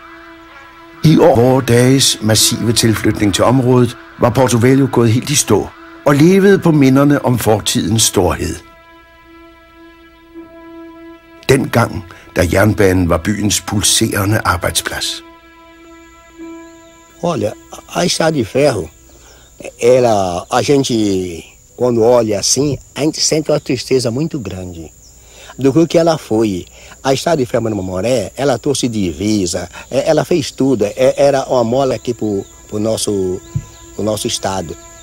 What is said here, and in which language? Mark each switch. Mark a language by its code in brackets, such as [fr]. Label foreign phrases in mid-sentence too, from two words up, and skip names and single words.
[da] I år, vore dages massive tilflytning til området, var Porto Velho gået helt i stå, og levede på minderne om fortidens storhed. Dengang, da jernbanen var byens pulserende arbejdsplads. [pt] Olha, a estrada de ferro, a gente, quando olha assim, a gente sente uma tristeza muito grande do que ela foi. A estrada de ferro no Mamoré, ela trouxe divisa, ela fez tudo, era uma mola aqui pro nosso estado.